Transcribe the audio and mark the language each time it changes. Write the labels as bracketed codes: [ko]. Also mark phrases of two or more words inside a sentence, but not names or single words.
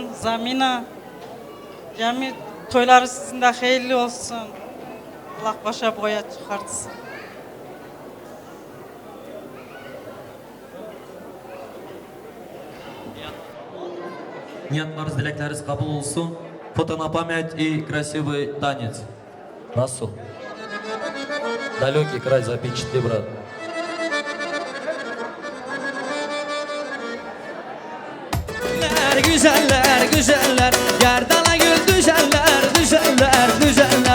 [tr] Zamina, cemi toyları sizin de hayırlı olsun. Allah başa boya çıkartsın. Niyatlarınız, dilekleriniz kabul olsun. [ru] Foto на память и красивый танец. Расул. Далекий край запечатли, брат. [tr] Güzeller, güzeller, gerdana gül düzeller, düzeller, düzeller.